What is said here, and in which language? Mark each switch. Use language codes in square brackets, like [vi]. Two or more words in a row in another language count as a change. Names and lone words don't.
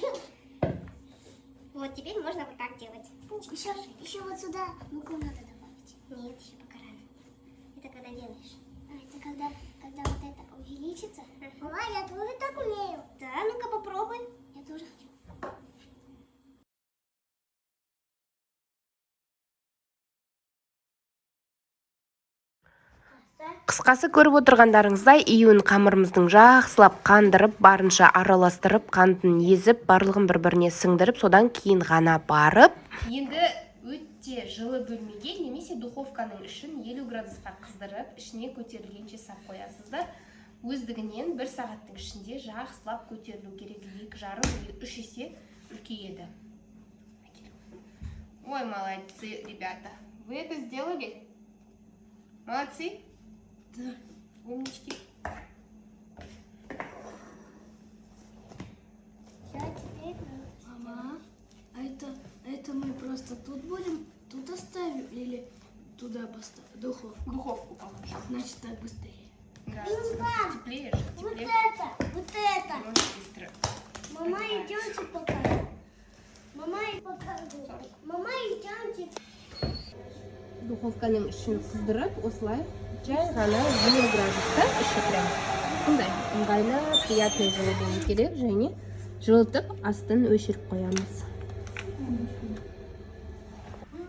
[ru] Вот теперь можно вот так делать. Еще вот сюда муку надо добавить. Нет, еще пока рано. Это когда делаешь? Это когда вот это увеличится. Мама, я тоже так умею. Да, ну-ка попробуй. Я тоже хочу. [kk] Қысқасы көріп отырғандарыңыздай июн қамырымыздың жақсылап қандырып, барынша араластырып, қантын езіп, барлығын бір-біріне сіңдіріп, содан кейін ғана барып. Енді өте жылы бөлмеге немесе духовканың ішін 50 градусқа қыздырып, ішіне көтерілгенше сап қоясыздар. Өздігінен 1 сағаттың ішінде жақсылап көтерілу керек, 2,5-3 есе үлкейеді. Ой, [ru] молодцы, ребята. Вы это сделали? Молодцы? Да. Умнички. Все, теперь Мама, а это мы просто тут будем, тут оставим или туда поставим? Духовку положим. Значит, так быстрее. Да, теплее же, теплее. вот это. Можно быстро. Мама, идемте покажу. Мама, идемте. [kk] Духовканың ішін қыздырып, осылай жай ғана 20 градуста іші прям сондай ыңғайлы, приятный жылы болу керек, және жылытып астын өшіріп қоямыз.